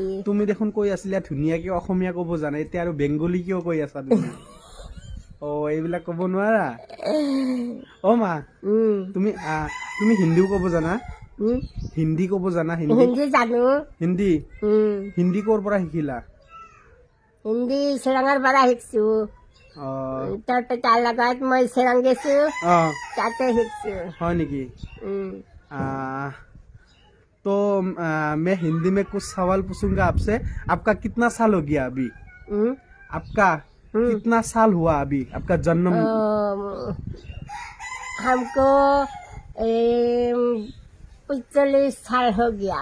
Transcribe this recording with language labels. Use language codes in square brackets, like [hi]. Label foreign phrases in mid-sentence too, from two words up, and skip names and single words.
[as] তুমি দেখোন কৈ আছিলা ধুনীয়াকে অসমীয়া ক'ব জানা এতিয়া আৰু বেংগলী কিয় কৈ আছা তুমি এইবিলাক ক'ব নোৱাৰা মা তুমি তুমি হিন্দীও ক'ব জানা হিন্দী ক'ব জানা হিন্দী জানো হিন্দী হিন্দী ক'ৰ পৰা শিকিলা হিন্দী শ্বিলঙৰ পৰা শিকছো তাৰ লগত মই শ্বিলং গৈছো তাতে শিকছো হয় নেকি [hi] तो मैं हिंदी में कुछ सवाल पूछूंगा आपसे आपका कितना साल हो गया अभी आपका कितना साल हुआ अभी आपका जन्म हमको 45 साल हो गया